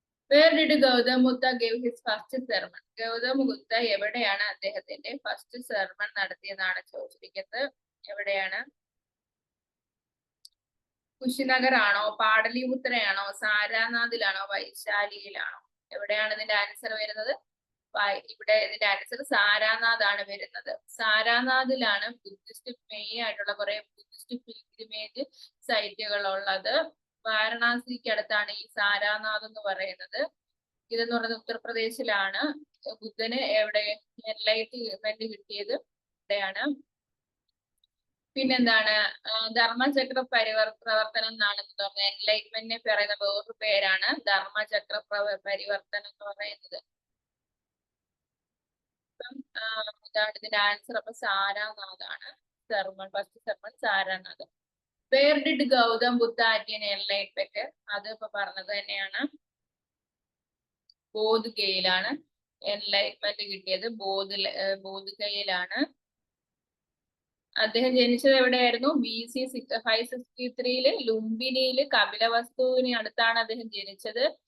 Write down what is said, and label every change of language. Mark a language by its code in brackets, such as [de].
[en] Where did Gautama Buddha give his first sermon? [ml] Gautama ബുദ്ധ എവിടെയാണ് അദ്ദേഹത്തിന്റെ first sermon നടത്തിയെന്നാണ് ചോദിച്ചിരിക്കുന്നത്. എവിടെയാണ്? കുശിനഗർ ആണോ, പാടലിപുത്രയാണോ, സാരാനാഥിലാണോ, വൈശാലിയിലാണോ? എവിടെയാണ് ഇതിന്റെ ആൻസർ വരുന്നത്? ഇവിടെ ഇതിന്റെ ആൻസർ സാരാനാഥ് ആണ് വരുന്നത്. സാരാനാഥിലാണ് ബുദ്ധിസ്റ്റ് മെയിൻ ആയിട്ടുള്ള കുറെ ബുദ്ധിസ്റ്റ് പിൽഗ്രിമേജ് സൈറ്റുകൾ ഉള്ളത്. വാരണാസിക്ക് അടുത്താണ് ഈ സാരാനാഥ് എന്ന് പറയുന്നത്. ഇതെന്ന് പറയുന്നത് ഉത്തർപ്രദേശിലാണ്. ബുദ്ധന് എവിടെ എൻലൈറ്റ്മെന്റ് കിട്ടിയത് ഇവിടെയാണ്. പിന്നെന്താണ്? ധർമ്മചക്ര പ്രവർത്തനം എന്നാണ് പറഞ്ഞത്. എൻലൈറ്റ്മെന്റിനെ പറയുന്ന വേറൊരു പേരാണ് ധർമ്മചക്ര പരിവർത്തനം എന്ന് പറയുന്നത്. ഇതാണ് ഇതിന്റെ ആൻസർ. അപ്പൊ സാരാനാഥ് ആണ് sermon, first sermon Sarnath. [en] Where did Gautama Buddha attain enlightenment? [ml] അത് ഇപ്പൊ പറഞ്ഞത് തന്നെയാണ്. ബോധ്ഗയയിലാണ് എൻലൈറ്റ്മെന്റ് കിട്ടിയത്. ബോധ്ഗയയിലാണ്. അദ്ദേഹം ജനിച്ചത് എവിടെയായിരുന്നു? BC 563 ലുംബിനിയില് കപിലവസ്തുവിന് അടുത്താണ് അദ്ദേഹം ജനിച്ചത്.